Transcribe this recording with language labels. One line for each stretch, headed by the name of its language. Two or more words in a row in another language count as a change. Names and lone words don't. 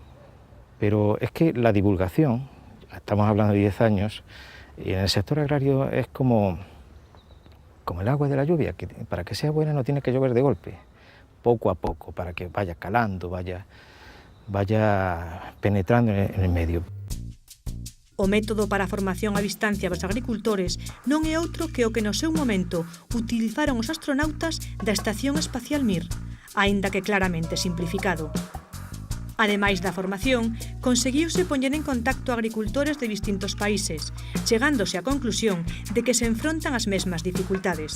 Spanish: Pero es que la divulgación, estamos hablando de 10 años, y en el sector agrario es como el agua de la lluvia, que para que sea buena no tiene que llover de golpe, poco a poco, para que vaya calando, vaya penetrando en el medio.
Galician: O método para a formación a distancia dos agricultores non é outro que o que no seu momento utilizaron os astronautas da Estación Espacial Mir, aínda que claramente simplificado. Ademais da formación, conseguiuse poñer en contacto agricultores de distintos países, chegándose á conclusión de que se enfrontan as mesmas dificultades.